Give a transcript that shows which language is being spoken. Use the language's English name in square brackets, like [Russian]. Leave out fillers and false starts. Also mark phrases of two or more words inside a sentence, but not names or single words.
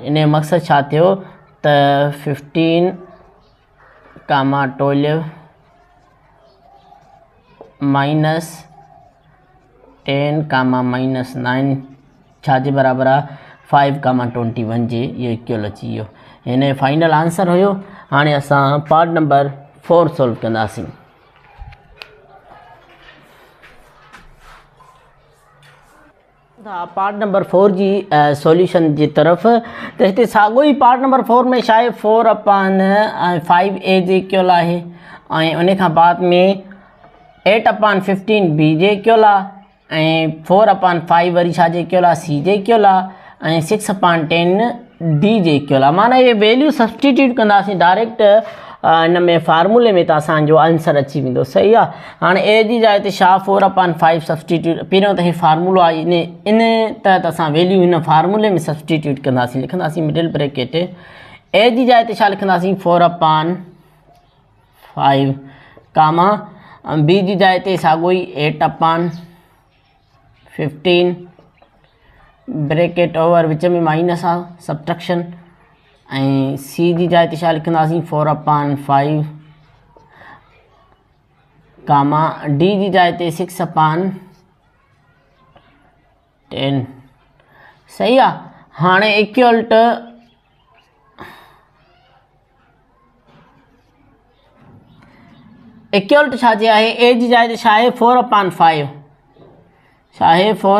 [Sindhi] इन जो मक़सदु छा थियो त 15 कामा 12 माइनस 10 कामा -9 छा जे बराबर आहे 5 कामा 21 जे इहो इक्वल अची वियो। हिन जो [English] final answer [Sindhi] हुयो। हाणे असां [English] part number [Sindhi] 4 सॉल्व कंदासीं। [English] part number [Sindhi] 4 जी सॉल्यूशन जी तरफ़ तो हिते साॻियो ई [English] part number [Sindhi] 4 में छा आहे 4/5a जे इक्वल आहे ऐं उन खां बाद में 8/15 b जे इक्वल आहे ऐं 4/5 वरी छा जे इक्वल आहे c जे इक्वल आहे ऐं 6/10 d जे इक्वल आहे। माना ये [English] value substitute [Sindhi] कंदासीं डायरेक्ट इन में फार्मूले में त असांजो आंसर अची वेंदो। सही आहे। हाणे ए जी जाइ ते छा 4/5 सब्सटीट्यूट पहिरियों त हे फार्मूलो आहे इन तहत असां वैल्यू हिन फार्मूले में सब्सटीट्यूट कंदासीं लिखंदासीं [English] middle bracket [Sindhi] ए जी जाइ ते छा लिखंदासीं 4/5 कामा बी जी जाइ ते साॻियो ई 8/15 [English] bracket over [Sindhi] विच में माइनस आहे सब्ट्रैक्शन ऐं सी जी जाइ ते छा लिखंदासीं 4/5 कामा डी जी जाइ ते 6/10। सही आहे। हाणे इक्वल्ट छा जे आहे ए जी जाइ ते छा आहे 4/5 छा आहे